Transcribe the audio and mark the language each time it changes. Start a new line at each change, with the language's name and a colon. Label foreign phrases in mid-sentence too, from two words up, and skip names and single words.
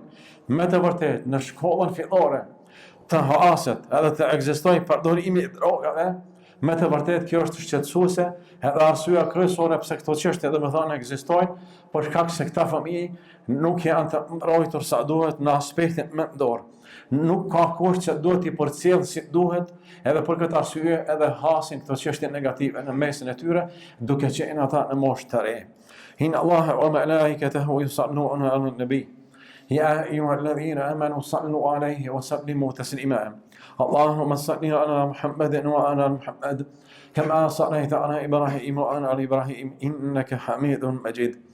Albanian: Me të vërtetë në shkollën fillore të haset edhe të ekzistojë përdorimi i drogave, me të vërtetë kjo është shqetësuese, edhe arsyeja kryesore pse këto çështje domethënë ekzistojnë, për shkak se këta fëmijë nuk janë të mbrojtur sa duhet në aspektin mendor. Nuk ka kusht që duhet i përcjell si duhet, edhe për këtë arsye edhe hasin këto çështje negative në mesin e tyre, duke qenë ata në moshë të re.
Arabic: إن الله وملائكته يصلون على النبي. يا أيها الذين آمنوا صلوا عليه وسلموا تسليما. اللهم صل على محمد وعلى محمد كما صليت على إبراهيم وعلى آل إبراهيم إنك حميد مجيد.